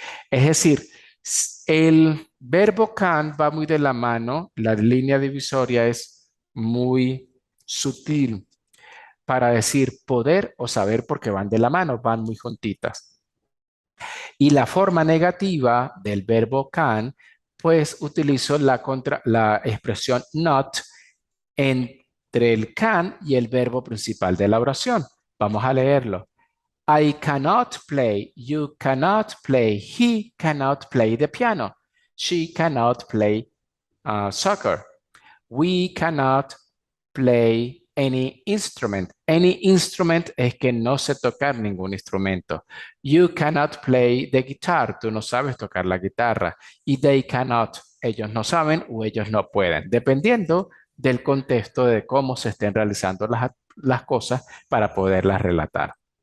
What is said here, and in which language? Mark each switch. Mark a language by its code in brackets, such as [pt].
[es] Es decir, el verbo can va muy de la mano, la línea divisoria es muy sutil para decir poder o saber porque van de la mano, van muy juntitas. Y la forma negativa del verbo can, pues utilizo la expresión not entre el can y el verbo principal de la oración. Vamos a leerlo. [en] I cannot play, you cannot play, he cannot play the piano, she cannot play soccer, we cannot play any instrument. Any instrument [es] es que no sé tocar ningún instrumento. [en] You cannot play the guitar. [es] Tú no sabes tocar la guitarra. Y [en] they cannot. [es] Ellos no saben o ellos no pueden. Dependiendo del contexto de cómo se estén realizando las cosas para poderlas relatar.